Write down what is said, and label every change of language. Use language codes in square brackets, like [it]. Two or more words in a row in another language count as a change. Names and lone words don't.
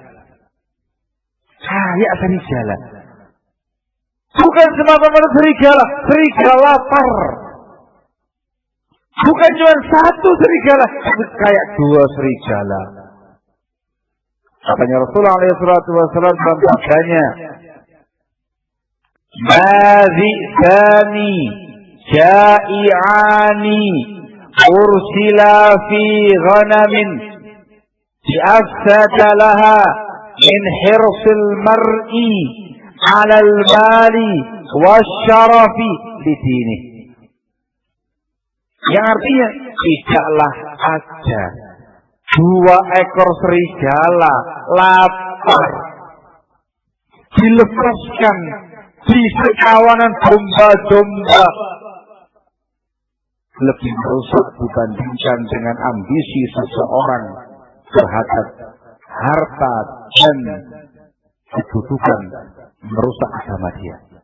[id] Kayak serigala. Bukan semata-mata serigala, serigala lapar. Bukan cuma satu serigala, tapi kayak dua serigala. Katanya Rasulullah SAW dalam sabdanya, [ar] "ما ذئبان جائعان أرسلا في غنم بأفسد لها من حرص المرء على المال والشرف لدينه." [id] Yang artinya tidaklah ada dua ekor serigala lapar dilepaskan di sekawanan domba-domba lebih merusak dibandingkan dengan ambisi seseorang terhadap harta dan kedudukan merusak agama dia.